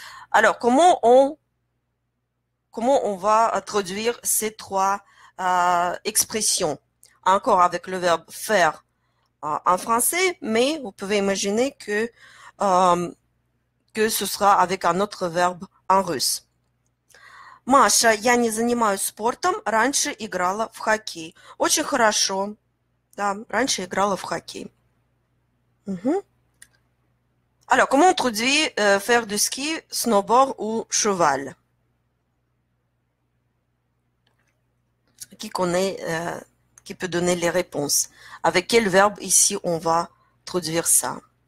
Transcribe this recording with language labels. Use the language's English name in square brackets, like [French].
[French] Alors, comment on va traduire ces trois expressions? Encore avec le verbe faire en français, mais vous pouvez imaginer que ce sera avec un autre verbe en russe. [Russian] Маша, я не занимаюсь спортом, раньше играла в хоккей. Очень хорошо. Да, раньше играла в хоккей. [French] Alors, comment on traduit faire du ski, snowboard ou cheval? Qui connaît, qui peut donner les réponses? Avec quel verbe ici on va traduire ça?